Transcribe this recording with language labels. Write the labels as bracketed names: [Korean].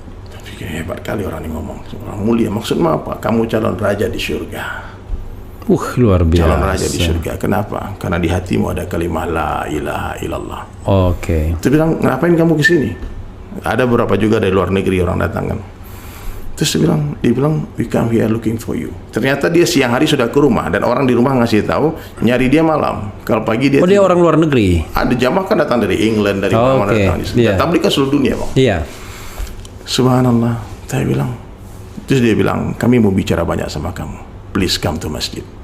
[Indonesian] Tapi hebat kali orang ini ngomong, orang mulia. Maksudnya apa? Kamu calon raja di surga. Luar biasa. Calon raja di surga. Kenapa? Karena di hatimu ada kalimat [Arabic] la ilaha illallah. [Indonesian] Oke. Dia bilang, ngapain kamu ke sini? Ada beberapa juga dari luar negeri orang datang kan. Terus dia bilang, [English] we come here looking for you. [Indonesian] Ternyata dia siang hari sudah ke rumah dan orang di rumah ngasih tahu nyari dia malam. Kalau pagi dia. Oh, dia orang luar negeri. Ada jamaah kan datang dari England, dari mana-mana datang. Tabligh kan seluruh dunia, Bang. Iya. Subhanallah. Saya bilang. Terus dia bilang, kami mau bicara banyak sama kamu. [English] Please come to masjid.